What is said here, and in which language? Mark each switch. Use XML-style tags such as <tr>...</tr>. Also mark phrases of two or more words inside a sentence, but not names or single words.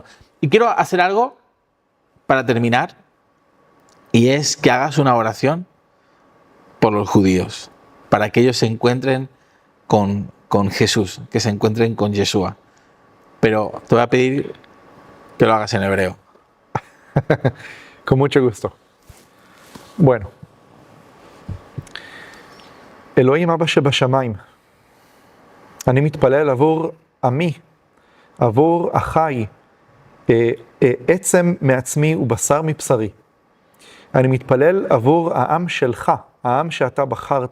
<es>Y quiero hacer algo para terminar, y es que hagas una oración por los judíos, para que ellos se encuentren con Jesús, que se encuentren con Yeshua. Pero te voy a pedir que lo hagas en hebreo. Con mucho gusto. Bueno.</es> <he>אלוהים אבא שבשמיים, אני מתפלל עבור עמי, עבור אחי, עצם מעצמי ובשר מבשרי. אני מתפלל עבור העם שלך, העם שאתה בחרת.</he>